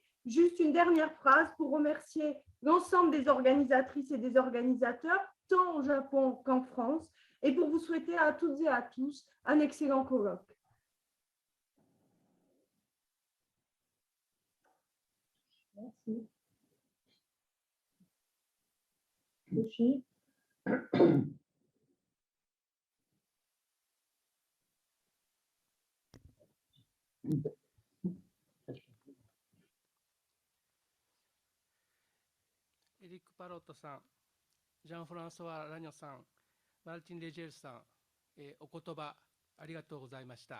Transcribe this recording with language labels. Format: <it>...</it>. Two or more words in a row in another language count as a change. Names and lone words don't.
<fr>Juste une dernière phrase pour remercier l'ensemble des organisatrices et des organisateurs, tant au Japon qu'en France, et pour vous souhaiter à toutes et à tous un excellent colloque. Merci.</fr> <ja>Yoshi. エリック・パロットさん、ジャン・フランソワ・ラニョさん、マルティン・レジェルさん、お言葉ありがとうございました。</ja>